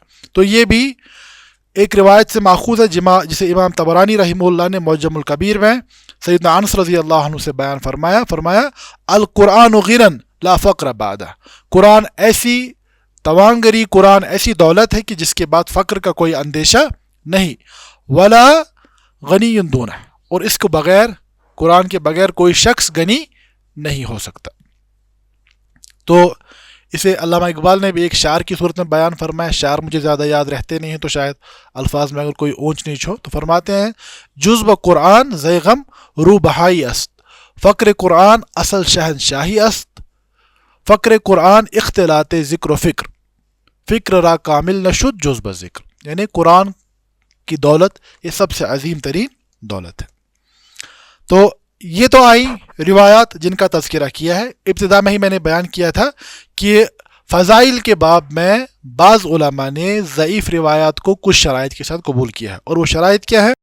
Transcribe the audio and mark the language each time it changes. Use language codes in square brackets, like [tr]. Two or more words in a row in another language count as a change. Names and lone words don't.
[ur] تو یہ بھی ایک روایت سے ماخوذ ہے جسے امام طبرانی رحمہ اللہ نے معجم الکبیر میں سیدنا انس رضی اللہ عنہ سے بیان فرمایا [ar] القرآن غنی لا فقر بعدہ، [ur] قرآن ایسی توانگری، قرآن ایسی دولت ہے کہ جس کے بعد فقر کا کوئی اندیشہ نہیں، [ar] ولا غنی دونہ، [ur] اور اس کو بغیر، قرآن کے بغیر کوئی شخص غنی نہیں ہو سکتا۔ تو اسے علامہ اقبال نے بھی ایک شعر کی صورت میں بیان فرمایا، شعر مجھے زیادہ یاد رہتے نہیں ہیں تو شاید الفاظ میں اگر کوئی اونچ نیچ ہو، تو فرماتے ہیں [fa] جزب قرآن زیغم رو بہائی است، فقر قرآن اصل شہنشاہی است، فقر قرآن اختلاط ذکر و فکر را کامل نشد جزب ذکر، [ur] یعنی قرآن کی دولت یہ سب سے عظیم ترین دولت ہے۔ تو یہ تو آئی روایات جن کا تذکرہ کیا ہے۔ ابتدا میں ہی میں نے بیان کیا تھا کہ فضائل کے باب میں بعض علماء نے ضعیف روایات کو کچھ شرائط کے ساتھ قبول کیا ہے، اور وہ شرائط کیا ہے؟